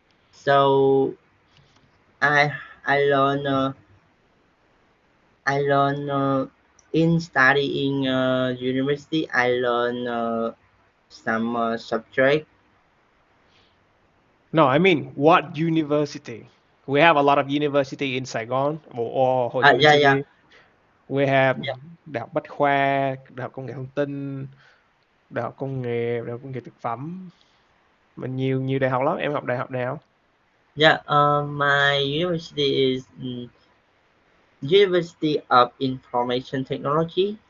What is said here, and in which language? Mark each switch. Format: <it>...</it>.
<en>So I I learn in studying university. I learn some subject. No, I mean what university? We have a lot of university in Saigon or Hồ Chí Minh Yeah, yeah, City. We have yeah,</en> <vi>Đại học Bách khoa, Đại học Công nghệ Thông tin, Đại học Công nghệ, Đại học Công nghệ Thực phẩm. Mà nhiều nhiều đại học lắm. Em học đại học nào?</vi> <en>yeah. My university is University of Information Technology.</en>